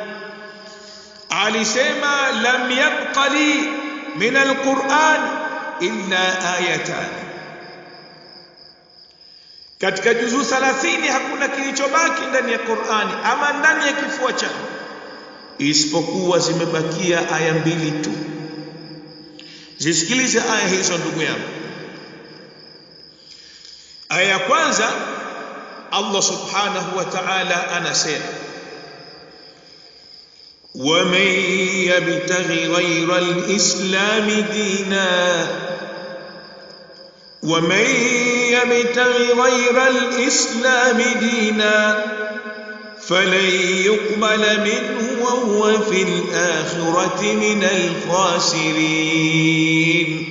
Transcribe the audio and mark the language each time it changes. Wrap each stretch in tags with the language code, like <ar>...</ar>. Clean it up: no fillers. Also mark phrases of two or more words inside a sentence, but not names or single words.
<sw>Alisema</sw> <ar>لم يبق لي من القرآن إلا آيتان,</ar> <sw>katika juzu 30 hakuna kilichobaki ndani ya Qur'ani ama ndani ya kifua changu isipokuwa zimebakia aya 2 tu. Zisikilize aya hizo ndugu yangu. Aya ya kwanza,</sw> <ar>الله سبحانه وتعالى anasema وَمَن يَبْتَغِ غَيْرَ الْإِسْلَامِ دِينًا وَمَن يَبْتَغِ غَيْرَ الْإِسْلَامِ دِينًا فَلَن يُقْبَلَ مِنْهُ وَهُوَ فِي الْآخِرَةِ مِنَ الْخَاسِرِينَ.</ar>